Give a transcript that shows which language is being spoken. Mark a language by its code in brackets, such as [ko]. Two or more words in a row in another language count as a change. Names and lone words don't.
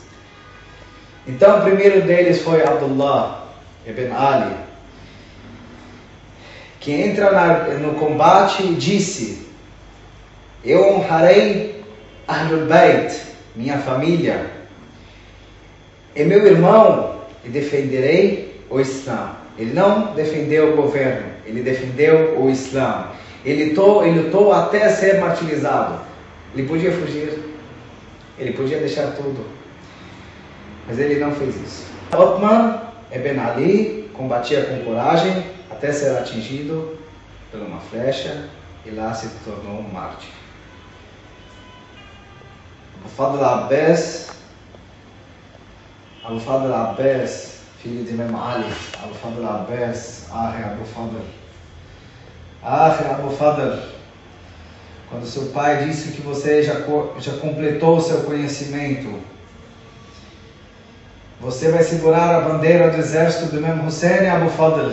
[pt] Então o primeiro deles foi Abdullah ibn Ali, que entra no combate e disse: eu honrarei [ar] أهل البيت, [pt] minha família, e meu irmão, e defenderei o Islã. Ele não defendeu o governo, ele defendeu o Islã. Ele lutou até ser martirizado. Ele podia fugir, ele podia deixar tudo, mas ele não fez isso. Uthman ibn Ali combatia com coragem até ser atingido por uma flecha e lá se tornou um mártir. Abu Fadl Abbas, filho de Imam Ali, Abu Fadl Abbas, Abu Fadl, quando seu pai disse que você já completou o seu conhecimento, você vai segurar a bandeira do exército do Imam Hussein, Abu Fadl.